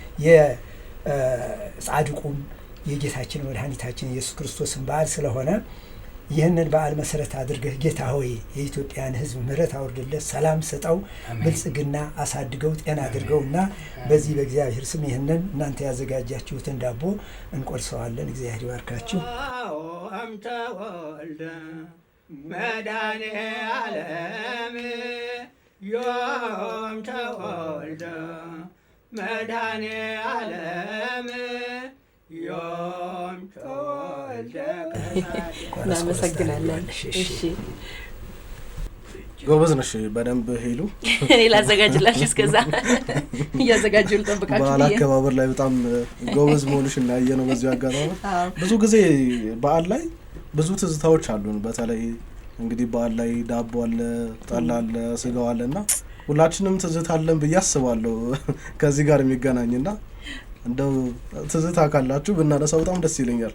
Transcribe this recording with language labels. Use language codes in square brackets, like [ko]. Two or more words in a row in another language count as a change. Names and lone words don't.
[am] የጻድቁም የጌታችን መድኃኒታችን ኢየሱስ ክርስቶስን በዓል ስለሆነ ይህንን በዓል መሰረት አድርገህ ጌታ ሆይ የኢትዮጵያን ሕዝብ ምሕረት አውርድለት፣ ሰላም ስጠው፣ ብልጽግና አሳድገው፣ ጤና አድርገውና በዚህ በእግዚአብሔር ስም ይህንን እናንተ ያዘጋጃችሁትን ዳቦ እንቆርሰዋለን። እግዚአብሔር ይባርካችሁ። [gez] አምተ ወልደ መድኃኔ ዓለም ዮም ተወልደ መድኃኔ ዓለም ዮም ተወልደ። [am] እናመሰግናለን። እሺ ጎበዝ ነሽ። በደንብ ሄሉ እኔ ላዘጋጅላችሁ፣ እስከዛ እያዘጋጁ ልጠብቃችሁ። በዓል አከባበር ላይ በጣም ጎበዝ መሆንሽ እናየ ነው። በዚሁ አጋጣሚ ብዙ ጊዜ በዓል ላይ ብዙ ትዝታዎች አሉን። በተለይ እንግዲህ በዓል ላይ ዳቦ አለ፣ ጠላ አለ፣ ስጋው አለና ሁላችንም ትዝታ አለን ብዬ አስባለሁ ከዚህ ጋር የሚገናኝና እንደው ትዝታ ካላችሁ ብናነሳው በጣም ደስ ይለኛል።